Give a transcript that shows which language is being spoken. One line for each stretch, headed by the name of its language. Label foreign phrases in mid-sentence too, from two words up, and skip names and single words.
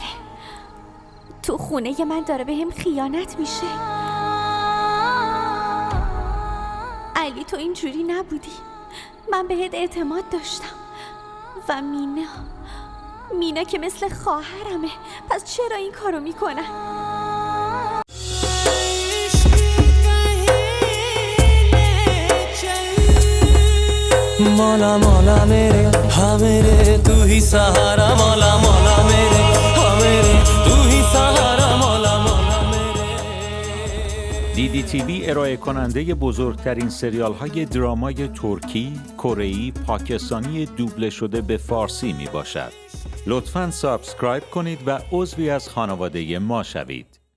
Persian: تو خونه من داره به هم خیانت میشه. علی تو اینجوری نبودی، من بهت اعتماد داشتم. و مینا که مثل خواهرمه، پس چرا این کارو میکنن؟
Hindi: मौला मौला मेरे हाँ मेरे तू ही सहारा मौला मौला मेरे हाँ मेरे तू ही सहारा मौला मौला मेरे.
Persian: DDTV ارائه کننده بزرگترین سریال های درامای ترکی، کره‌ای، پاکستانی دوبله شده به فارسی می باشد. لطفاً سابسکرایب کنید و عضوی از خانواده ما شوید.